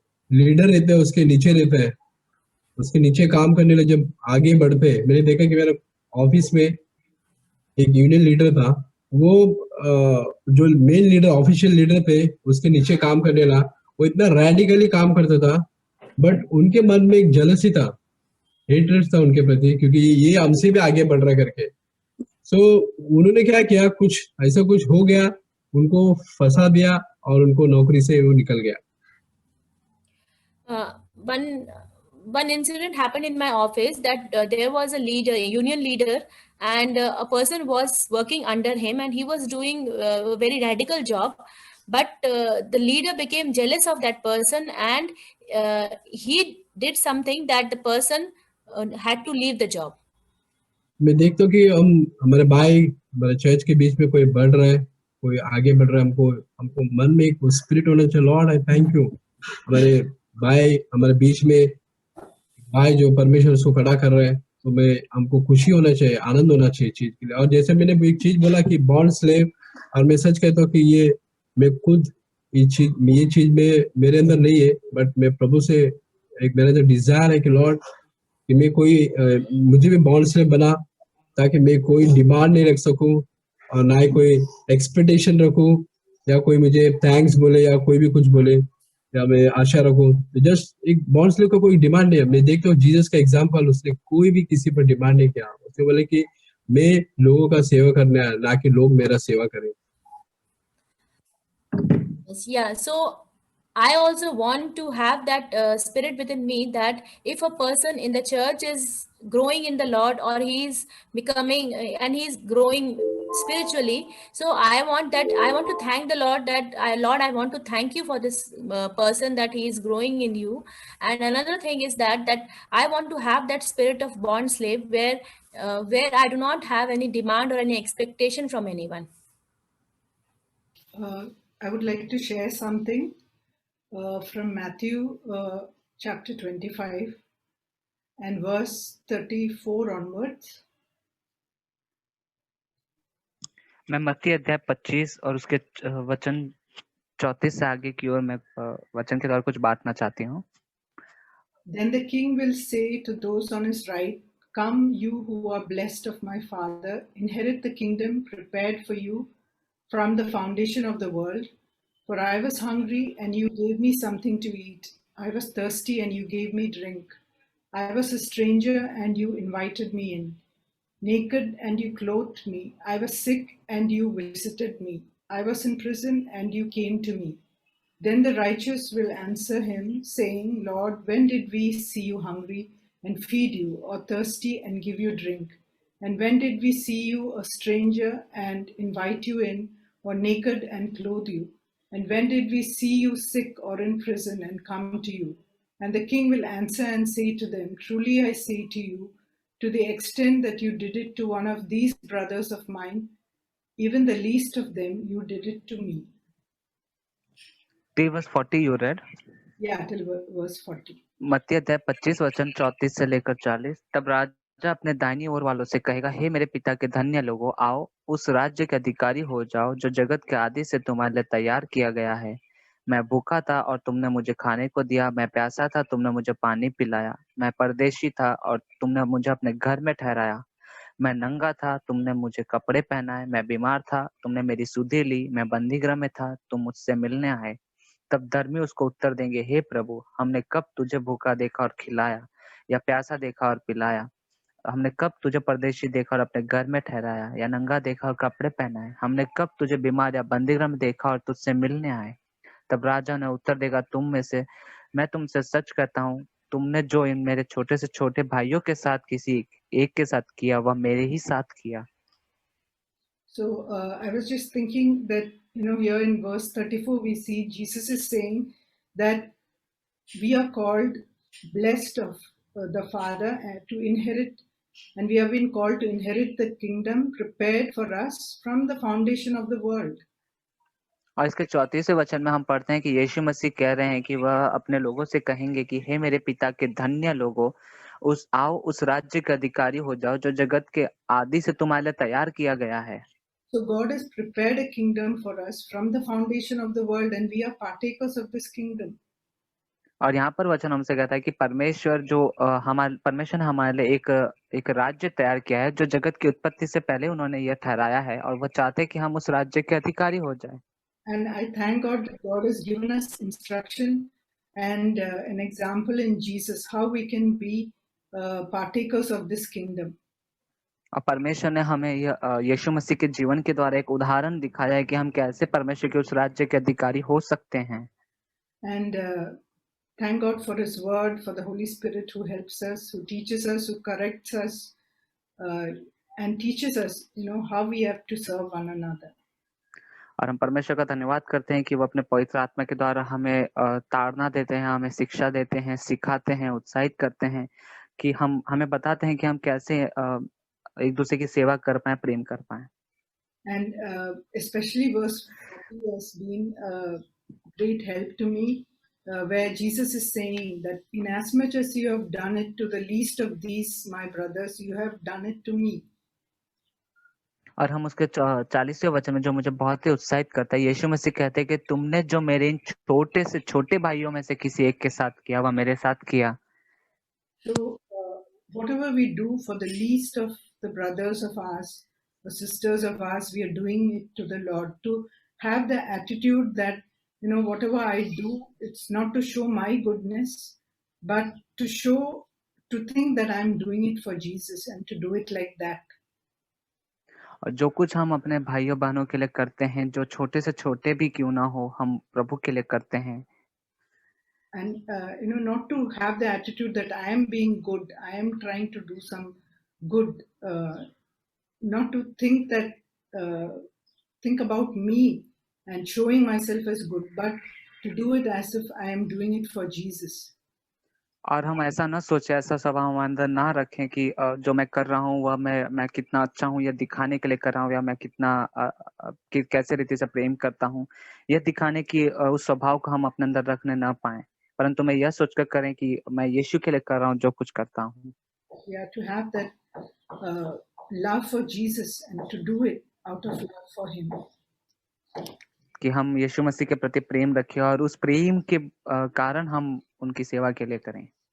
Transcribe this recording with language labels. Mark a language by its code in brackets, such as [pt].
[hi] Leader रहते हैं उसके नीचे रहता है, उसके नीचे काम करने लगे, जब आगे बढ़ पे मैंने देखा कि मेरे ऑफिस में एक यूनियन लीडर था, वो जो मेन लीडर ऑफिशियल लीडर थे उसके नीचे काम करने लगा, वो इतना रैडिकली काम करता था, बट उनके मन में एक जलसी था, हेटरेट था उनके प्रति, क्योंकि ये हमसे भी आगे बढ़ रहा है करके। सो उन्होंने क्या किया, कुछ ऐसा कुछ हो गया, उनको फंसा दिया और उनको नौकरी से वो निकल गया। [en] One incident happened in my office that there was a leader, a union leader, and a person was working under him, and he was doing a very radical job. But the leader became jealous of that person, and he did something that the person had to leave the job. [hi] मैं देखता हूँ कि हमारे भाई, हमारे church के बीच में कोई बढ़ रहा है, कोई आगे बढ़ रहा है, हमको मन में एक स्पिरिट होना चाहिए, [en] lord I thank you, [hi] हमारे भाई हमारे बीच में, भाई जो परमेश्वर उसको खड़ा कर रहा है, तो हमको खुशी होना चाहिए, आनंद होना चाहिए चीज के लिए। और जैसे मैंने एक चीज बोला कि बॉन्ड स्लेव, और मैं सच कहता हूँ कि ये मैं खुद ये चीज में मेरे अंदर नहीं है, बट मैं प्रभु से एक मेरा जो डिजायर है कि लॉर्ड कि मैं मुझे भी बॉन्ड स्लेव बना, ताकि मैं कोई डिमांड नहीं रख सकूं और ना ही कोई एक्सपेक्टेशन रखूं, या कोई मुझे थैंक्स बोले या कोई भी कुछ बोले, या मैं आशा रखूं। जस्ट एक बॉन्ड स्लेव का कोई डिमांड नहीं है। मैं देखता हूँ जीसस का एग्जांपल, उसने कोई भी किसी पर डिमांड नहीं किया, उसने बोले कि मैं लोगों का सेवा करने आया, ना कि लोग मेरा सेवा करें। [en] Yeah, so I also want to have that spirit within me, that if a person in the church is growing in the Lord, or he's becoming and he's growing spiritually, so I want to thank the Lord, that Lord, I want to thank you for this person, that he is growing in you. And another thing is that I want to have that spirit of bond slave, where I do not have any demand or any expectation from anyone. I would like to share something from Matthew chapter 25 and verse 34 onwards. [hi] मैं मत्ती अध्याय 25 और उसके वचन 34 से आगे की ओर मैं वचन के द्वारा कुछ बांटना चाहती हूँ। [en] Then the king will say to those on his right, "Come, you who are blessed of my Father, inherit the kingdom prepared for you from the foundation of the world. For I was hungry, and you gave me something to eat. I was thirsty, and you gave me drink. I was a stranger, and you invited me in. Naked, and you clothed me. I was sick, and you visited me. I was in prison, and you came to me." Then the righteous will answer him, saying, "Lord, when did we see you hungry and feed you, or thirsty and give you drink? And when did we see you a stranger and invite you in, or naked and clothe you? And when did we see you sick or in prison and come to you?" And the king will answer and say to them, "Truly I say to you, to the extent that you did it to one of these brothers of mine, even the least of them, you did it to me." Till verse 40 you read? Yeah, till verse 40. [hi] मत्ती अध्याय 25 वचन 34 से लेकर 40। तब राजा अपने दाहिनी ओर वालों से कहेगा, हे मेरे पिता के धन्य लोगों, आओ उस राज्य के अधिकारी हो जाओ जो जगत के आदि से तुम्हारे लिए तैयार किया गया है। मैं भूखा था और तुमने मुझे खाने को दिया, मैं प्यासा था, तुमने मुझे पानी पिलाया, मैं परदेशी था और तुमने मुझे अपने घर में ठहराया, मैं नंगा था, तुमने मुझे कपड़े पहनाए, मैं बीमार था, तुमने मेरी सुधि ली, मैं बंदीगृह में था, तुम मुझसे मिलने आए। तब धर्मी उसको उत्तर देंगे, हे प्रभु, हमने कब तुझे भूखा देखा और खिलाया, या प्यासा देखा और पिलाया? हमने कब तुझे परदेशी देखा और अपने घर में ठहराया, या नंगा देखा और कपड़े पहनाए? हमने कब तुझे बीमार या बंदीगृह में देखा और तुझसे मिलने आए? तब राजा ने उत्तर देगा, मैं तुमसे सच कहता हूँ, तुमने जो इन मेरे छोटे से छोटे भाइयों के साथ किसी एक के साथ किया, वह मेरे ही साथ किया। [en] So I was just thinking that, here in verse 34, we see Jesus is saying that we are called blessed of the Father to inherit, and we have been called to inherit the kingdom prepared for us from the foundation of the world. [hi] और इसके 34वें वचन में हम पढ़ते हैं कि यीशु मसीह कह रहे हैं कि वह अपने लोगों से कहेंगे कि हे मेरे पिता के धन्य लोगों, आओ उस राज्य के अधिकारी हो जाओ जो जगत के आदि से तुम्हारे लिए तैयार किया गया है। [en] So God has prepared a kingdom for us from the foundation of the world, and we are partakers of this kingdom. [hi] और यहाँ पर वचन हमसे कहता है कि परमेश्वर ने हमारे लिए एक राज्य तैयार किया है, जो जगत की उत्पत्ति से पहले उन्होंने यह ठहराया है, और वो चाहते हैं कि हम उस राज्य के अधिकारी हो जाएं। [en] And I thank God that God has given us instruction and an example in Jesus how we can be partakers of this kingdom. [hi] और परमेश्वर ने हमें यीशु मसीह के जीवन के द्वारा एक उदाहरण दिखाया है कि हम कैसे परमेश्वर के उस राज्य के अधिकारी हो सकते हैं। [en] And thank God for His Word, for the Holy Spirit who helps us, who teaches us, who corrects us, and teaches us, how we have to serve one another. [hi] और हम परमेश्वर का धन्यवाद करते हैं कि वो अपने पवित्र आत्मा के द्वारा हमें ताड़ना देते हैं, हमें शिक्षा देते हैं, सिखाते हैं, उत्साहित करते हैं, कि हमें बताते हैं कि हम कैसे एक दूसरे की सेवा कर पाए, प्रेम कर पाए। [en] And especially verse 40 has been a great help to me, where Jesus is saying that in as much as you have done it to the least of these, my brothers, you have done it to me. [hi] और हम उसके 40वें वचन में जो मुझे बहुत ही उत्साहित करता है, यीशु मसीह कहते हैं कि तुमने जो मेरे इन छोटे से छोटे भाइयों में से किसी एक के साथ किया, वह मेरे साथ किया। [en] So whatever we do for the least of the brothers of ours, the sisters of ours, we are doing it to the Lord. To have the attitude that, whatever I do, it's not to show my goodness, but to think that I'm doing it for Jesus and to do it like that. [hi] और जो कुछ हम अपने भाइयों बहनों के लिए करते हैं, जो छोटे से छोटे भी क्यों ना हो, हम प्रभु के लिए करते हैं। [en] And not to have the attitude that I am being good, I am trying to do some good, not to think that think about me and showing myself as good, but to do it as if I am doing it for Jesus. [hi] और हम ऐसा ना सोचे, ऐसा स्वभाव हमारे अंदर ना रखें कि जो मैं कर रहा हूँ वह मैं कितना अच्छा हूँ, यह दिखाने के लिए कर रहा हूँ, या मैं कितना कैसे रीति से प्रेम करता हूँ, यह दिखाने की उस स्वभाव को हम अपने अंदर रखने ना पाए, परंतु मैं यह सोचकर करें कि मैं यीशु के लिए कर रहा हूँ जो कुछ करता हूँ। [en] Yeah, to have that love for Jesus and to do it out of love for Him. [hi] कि हम यीशु मसीह के प्रति प्रेम रखें और उस प्रेम के कारण हम उनकी सेवा के लिए करें।